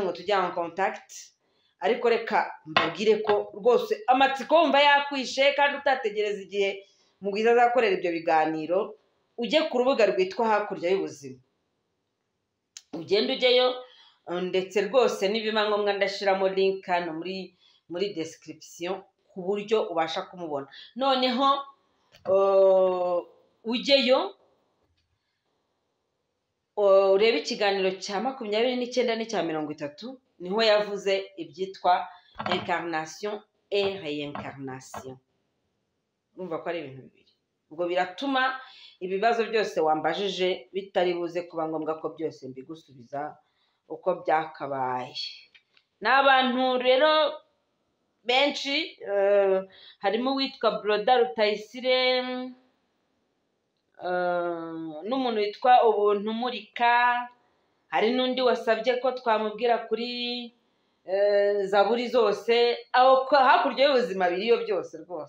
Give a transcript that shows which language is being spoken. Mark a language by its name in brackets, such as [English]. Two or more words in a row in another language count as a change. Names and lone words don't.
[Kinyarwanda] ngo tujye [French] en contact, [Kinyarwanda] ariko reka mbabwire ko rwose amatsiko wumva yakwishe kandi utategereza igihe mugwiza azakorera ibyo biganiro, ujye ku rubuga rwitwa Hakurya y'Ubuzima, ugende ujyeyo, ndetse rwose nibiba ngombwa ndashiramo link hano muri description ku buryo ubasha kumubona. Noneho ujyeyo urebe ikiganiro cya 29 n'icya 30, niho yavuze ibyitwa [French] incarnation et réincarnation. [Kinyarwanda] Urumva ko ari ibintu bibiri. Ubwo biratuma ibibazo byose wambajije bitari buze kuba ngombwa ko byose mbigusubiza uko byakabaye. N'abantu rero benshi, harimo witwa Broda Rutayisire, n'umuntu witwa Ubuntu Murika, hari n'undi wasabye ko twamubwira kuri Zaburi zose, aho Hakurya y'Ubuzima biriyo byose rwose.